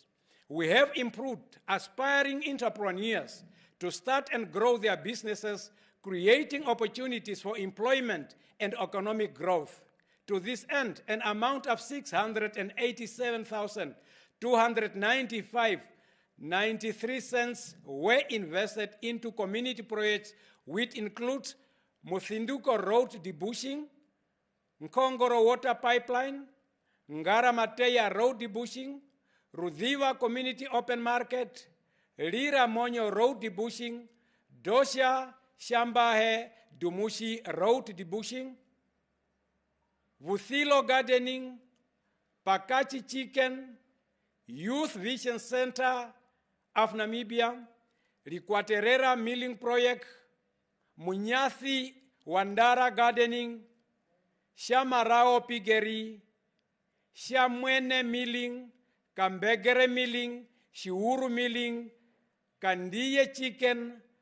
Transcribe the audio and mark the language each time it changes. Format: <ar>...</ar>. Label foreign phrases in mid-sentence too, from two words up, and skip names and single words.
<en>We have improved aspiring entrepreneurs to start and grow their businesses, creating opportunities for employment and economic growth. To this end, an amount of 687,295.93 cents were invested into community projects, which include Muthinduko Road debushing, Nkongoro Water Pipeline, Ngara Mateya Road debushing, Rudhiva Community Open Market, Lira Monyo Road debushing, Dosha Shambahe Dumushi Road debushing, Vuthilo Gardening, Pakachi Chicken, Youth Vision Center of Namibia, Rikwaterera Milling Project, Munyathi Wandara Gardening, Shamarao Piggery, Shamwene Milling, Kambegere Milling, Shiuru Milling, Kandiye Chicken,</en>